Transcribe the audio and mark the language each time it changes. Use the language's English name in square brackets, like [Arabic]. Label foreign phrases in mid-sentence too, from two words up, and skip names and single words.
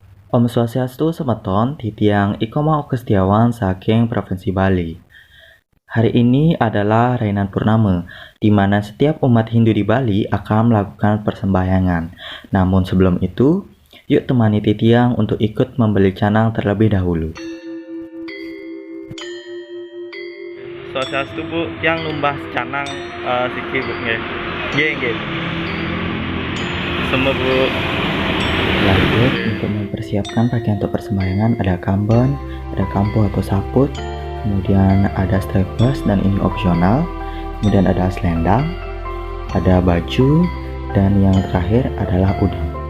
[Balinese] Om Swastiastu Semeton Titiang Ikoma Kestiawan saking Provinsi Bali. [Indonesian] Hari ini adalah Rainan Purnama, di mana setiap umat Hindu di Bali akan melakukan persembahyangan. Namun sebelum itu, yuk temani Titiang untuk ikut membeli canang terlebih dahulu. [Balinese] Swastiastu Bu, yang numbah canang siki Bu nggih. Nggih. [Indonesian] Semua Bu. Lanjut, untuk mempersiapkan pakaian untuk persembahyangan ada kamben, ada kampo atau saput, kemudian ada strapless dan ini opsional, kemudian ada selendang, ada baju, dan yang terakhir adalah udang.